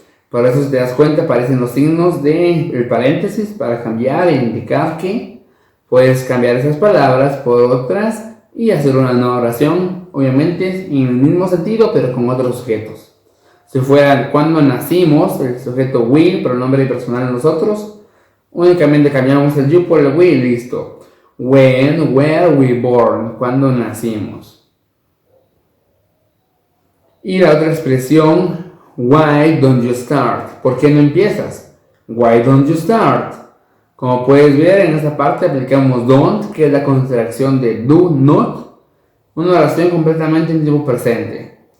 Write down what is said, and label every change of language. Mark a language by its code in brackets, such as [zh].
[es] Por eso, si te das cuenta, aparecen los signos del paréntesis para cambiar e indicar que puedes cambiar esas palabras por otras y hacer una nueva oración, obviamente en el mismo sentido, pero con otros sujetos. Si fuera cuando nacimos, el sujeto we, pronombre personal nosotros, únicamente cambiamos el you por el we y listo. [en] When were we born, [es] cuando nacimos. Y la otra expresión, [en] why don't you start? [es] ¿Por qué no empiezas? [en] Why don't you start? [es] Como puedes ver, en esta parte aplicamos don't, que es la contracción de do not, una oración completamente en tiempo presente.